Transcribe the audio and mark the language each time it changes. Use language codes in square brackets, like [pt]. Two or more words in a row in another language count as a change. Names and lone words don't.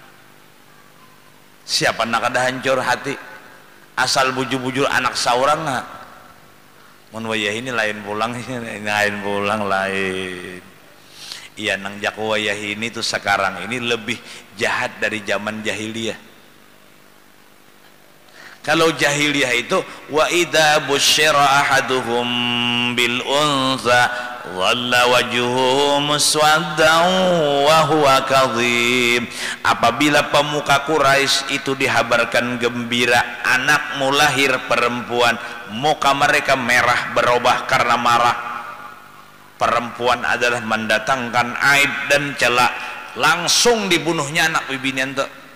[bjn] Siapa nak ada hancur hati asal bujur-bujur anak seorang nak mun wayah ini lain pulang lain. Iya nang jak wayah ini tuh sekarang ini lebih jahat dari zaman jahiliyah. Kalau jahiliyah itu [ar] وإذا بشر أحدهم بالأنثى ظل وجهه مسودا وهو كاذب. [bjn] Apabila pemuka Quraisy itu dihabarkan gembira anakmu lahir perempuan, muka mereka merah berubah karena marah. Perempuan adalah mendatangkan aib dan celak, langsung dibunuhnya anak bibinian tuh.